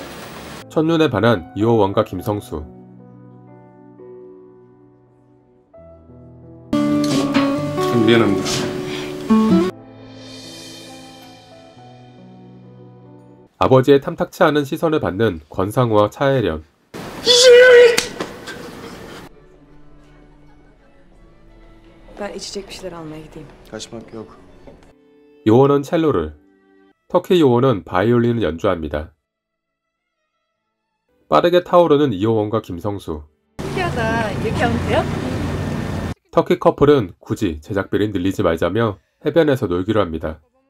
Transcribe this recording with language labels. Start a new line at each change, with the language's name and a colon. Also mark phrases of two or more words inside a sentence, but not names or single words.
Korean: 첫눈에 반한 이호원과 김성수. 미안합니다. 아버지의 탐탁치 않은 시선을 받는 권상우와 차혜련.
Turkish: Ben içecek bir şeyler almaya gideyim. Kaçmak yok.
Korean: 요원은 첼로를, 터키 요원은 바이올린을 연주합니다. 빠르게 타오르는 이호원과 김성수. 신기하다. 이렇게 하면 돼요? 터키 커플은 굳이 제작비를 늘리지 말자며 해변에서 놀기로 합니다.